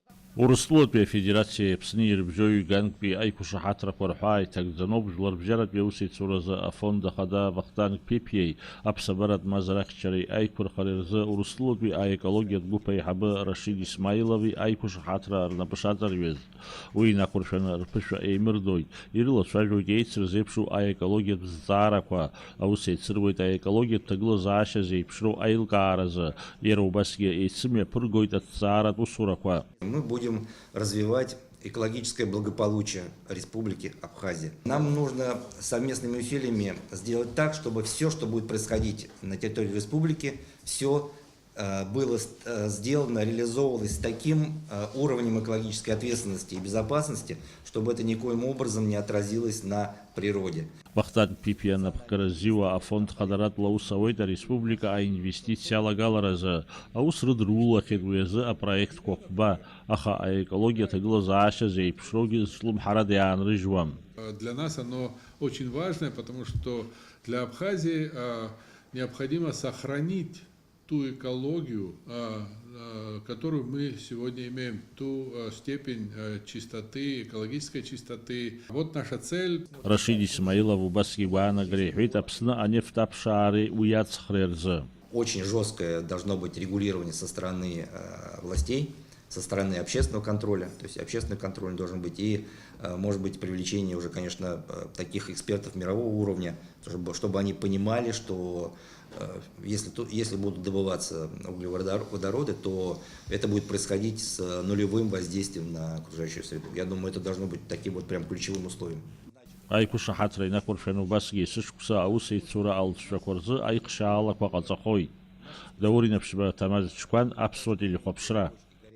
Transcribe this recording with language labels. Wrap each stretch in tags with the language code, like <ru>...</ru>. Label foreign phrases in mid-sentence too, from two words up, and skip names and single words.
<ab>Урыстулатәи афедерациа Аԥсны ирыбжьоу ганктәи аиқәышаҳаҭрақәа рҳәаа иҭагӡаноуп Жәлар бџьаратәи аусеицуразы афонд ахада Вахтанг Пипиеи аԥсабаратә мазарахьчареи аиқәырхареи рзы Урыстулатәи аекологиатә гәыԥ аиҳабы Рашид Исмаилови аиқәышаҳаҭра рнапы шаҵарҩыз. Уи инақәыршәаны рԥышәа еимырдоит, ирылацәажәоит еицырзеиԥшу аекологиатә зҵаарақәа, аус еицыруеит аекологиатә ҭагылазаашьа зеиԥшроу аилкааразы, иара убасгьы еицымҩаԥыргоит аҭҵааратә усурақәа.</ab> <ru>Мы будем развивать экологическое благополучие Республики Абхазия. Нам нужно совместными усилиями сделать так, чтобы все, что будет происходить на территории республики, все было сделано, реализовывалось с таким уровнем экологической ответственности и безопасности, чтобы это никоим образом не отразилось на природе.</ru> <ab>Вахтанг Пипиан апкаразиуа афонд хадаратла аус ауеит ареспублика аинвестициалагаларазы, аус рыдрулахьеит уи азы апроектқәа хәба, аха аекологиа ҭагылазаашьа зеиԥшроугьы зҿлымҳарада иаанрыжьуам.</ab> <ru>Для нас оно очень важное, потому что для Абхазии необходимо сохранить ту экологию, которую мы сегодня имеем, ту степень чистоты, экологической чистоты. Вот наша цель.</ru> <ab>Рашид Исмаилов убасгьы игәаанагара иҳәеит Аԥсны анефть аԥшаареи уи ацхреи рзы.</ab> <ru>Очень жесткое должно быть регулирование со стороны властей, со стороны общественного контроля. То есть общественный контроль должен быть и, может быть, привлечение уже, конечно, таких экспертов мирового уровня, чтобы они понимали, что если будут добываться углеводороды, то это будет происходить с нулевым воздействием на окружающую среду. Я думаю, это должно быть таким вот прям ключевым условием.</ru> <ab>Аиқәышаҳаҭра инақәыршәаны убасгьы сышықәса аусеицура алҵшәақәа рзы аиҟшьаалақәа ҟаҵахоит. Даур инаԥшьба Ҭамаз Чкәан, Аԥсуа телехәаԥшра.</ab>